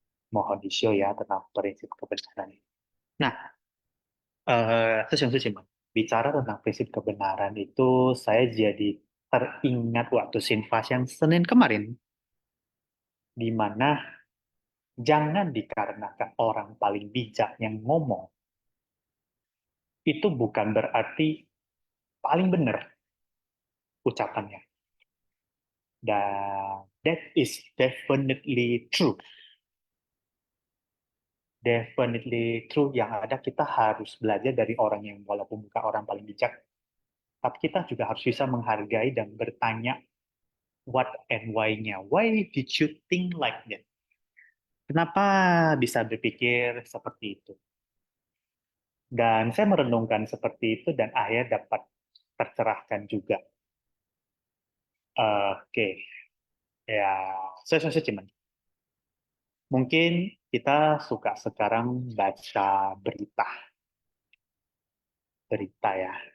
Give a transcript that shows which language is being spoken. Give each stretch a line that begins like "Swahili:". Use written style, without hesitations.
Indonesian: Mohon di-show ya tentang prinsip kebenaran ini. Nah, Sesiong bicara tentang prinsip kebenaran itu, saya jadi teringat waktu Sinfas yang Senin kemarin, di mana jangan dikarenakan orang paling bijak yang ngomong, itu bukan berarti paling benar ucapannya.
English: Dan that is definitely true. Definitely true.
Indonesian: Yang ada kita harus belajar dari orang yang walaupun bukan orang paling bijak, tapi kita juga harus bisa menghargai dan bertanya what and why-nya.
English: Why did you think like that?
Indonesian: Kenapa bisa berpikir seperti itu? Dan saya merenungkan seperti itu dan akhirnya dapat tercerahkan juga. Oke. Ya, saya cuman. Mungkin kita suka sekarang baca berita ya.